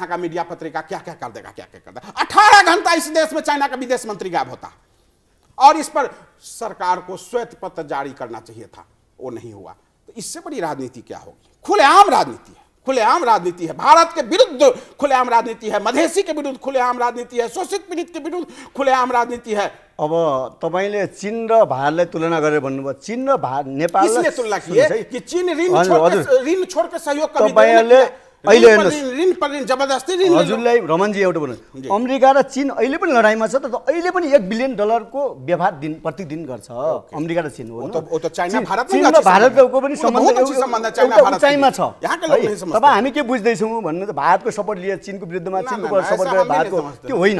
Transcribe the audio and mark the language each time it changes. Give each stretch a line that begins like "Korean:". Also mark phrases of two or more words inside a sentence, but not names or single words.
Hindi: यहाँ का मीडिया पत्रिका क्या क्या कर देगा, क्या क्या कर देगा। 18 घंटा इस देश में चाइना का विदेश मंत्री गायब होता, और इस पर सरकार को श्वेत पत्र जारी करना चाहिए था, वो नहीं हुआ। तो इससे बड़ी राजनीति क्या होगी? खुलेआम राजनीति है, खुलेआम राजनीति है। भारत के विरुद्ध खुलेआम राजनीति है, मधेसी के विरुद्ध खुलेआम राजनीति है, शोषित पीड़ित के विरुद्ध खुलेआम राजनीति है।
Nepali: अब तपाईले चीन र भारतलाई तुलना गरेर भन्नुभयो, चीन र नेपाल
Hindi: इसलिए तुलना किए कि चीन ऋण छोड़ के सहयोग कर
Nepali: अहिले
Hindi: ऋण पर ऋण जबरदस्ती ऋण
Nepali: हजुरलाई रमनजी एउटा भन्नु, अमेरिका र चीन अहिले पनि लडाईमा छ, तर अहिले पनि $1 बिलियन को व्यवहार प्रतिदिन गर्छ अमेरिका र चीन। हो त चाइना भारत चीन र भारतको पनि सम्बन्ध चाइना छ। तब हामी के बुझ्दै छौं भन्नु त भारतको सपोर्ट लिए चीनको विरुद्धमा चीनको सपोर्ट गरे भारतको, त्यो होइन।